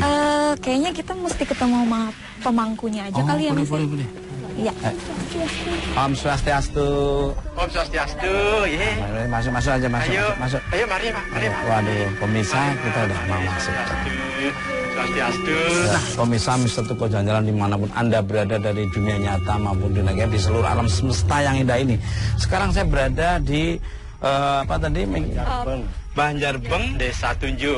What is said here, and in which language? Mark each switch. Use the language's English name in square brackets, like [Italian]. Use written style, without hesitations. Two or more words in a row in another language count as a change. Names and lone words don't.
[Indonesian] Kayaknya kita mesti ketemu sama pemangkunya aja kali ya, Mas. Boleh. Iya. [Balinese] Om Swastiastu. Om Swastiastu, ye. [Indonesian] Masuk aja, masuk. Ayo, mari, Pak. Waduh, pemirsa, kita udah mau masuk. Swastiastu. Nah, pemirsa Mister Tukul jalan-jalan dimanapun Anda berada dari dunia nyata maupun di negara di seluruh alam semesta yang indah ini. Sekarang saya berada di Banjarbeng, Desa Tunjuk.